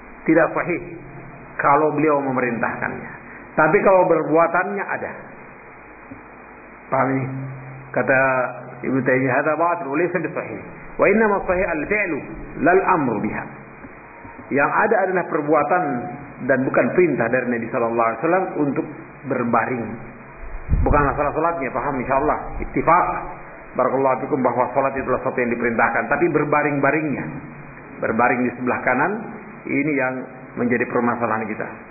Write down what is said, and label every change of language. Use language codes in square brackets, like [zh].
[id] Tidak sahih kalau beliau memerintahkannya. Tapi kalau berbuatannya ada. Paham ini? Kata [ar] ابن تيميه هذا باطل وليس بصحيح، وانما صحيح الفعل لا الامر بها. [id] Yang ada adalah perbuatan dan bukan perintah dari Nabi sallallahu alaihi wasallam untuk berbaring. Bukan masalah salatnya, paham insyaallah. Ittifaq [ar] barakallahu fikum [id] bahwa salat itu adalah sesuatu yang diperintahkan, tapi berbaring-baringnya. Berbaring di sebelah kanan ini yang menjadi permasalahan kita.